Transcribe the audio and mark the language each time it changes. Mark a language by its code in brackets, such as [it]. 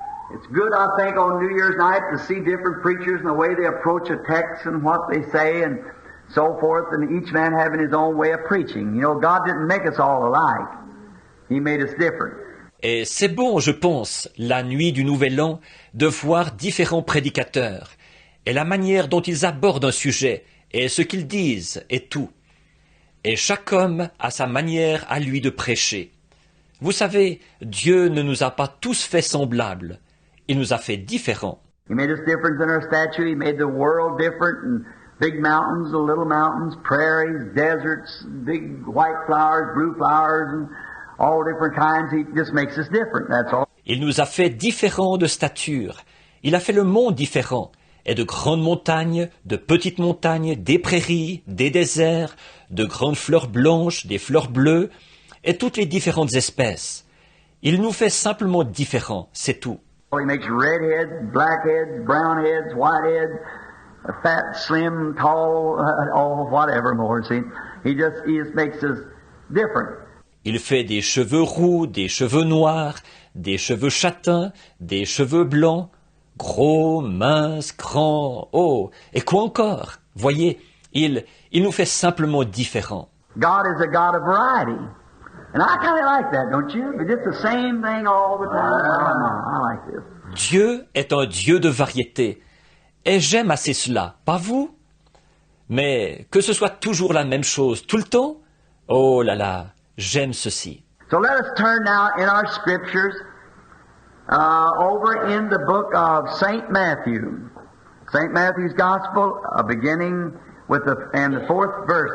[en] It's good, I think, on New Year's night to see different preachers and the way they approach a text and what they say and so forth, and each man having his own way of preaching. You know, God didn't make us all alike. He made us different. [fr] Et c'est bon, je pense, la nuit du Nouvel An, de voir différents prédicateurs, et la manière dont ils abordent un sujet, et ce qu'ils disent, et tout. Et chaque homme a sa manière à lui de prêcher. Vous savez, Dieu ne nous a pas tous fait semblables. Il nous a fait différents. [en] He made us different in our stature. He made the world different, and big mountains, little mountains, prairies, deserts, big white flowers, blue flowers, and all different kinds. He just makes us different, that's all. [fr] Il nous a fait différents de stature. Il a fait le monde différent. Et de grandes montagnes, de petites montagnes, des prairies, des déserts, de grandes fleurs blanches, des fleurs bleues, et toutes les différentes espèces. Il nous fait simplement différents, c'est tout. [en] He makes red heads, black heads, brown heads, white heads, fat, slim, tall, whatever more, see. He just makes us different. [fr] Il fait des cheveux roux, des cheveux noirs, des cheveux châtains, des cheveux blancs, gros, minces, grands, et quoi encore? Voyez, il nous fait simplement différents. [en] God is a God of variety. And I kind of like that, don't you? It's the same thing all the time. I like this. [fr] Dieu est un Dieu de variété. Et j'aime assez cela, pas vous? Mais que ce soit toujours la même chose tout le temps? Oh là là, j'aime ceci. [en] So let us turn now in our scriptures over in the book of St. Matthew. St. Matthew's Gospel, beginning with the 4th verse.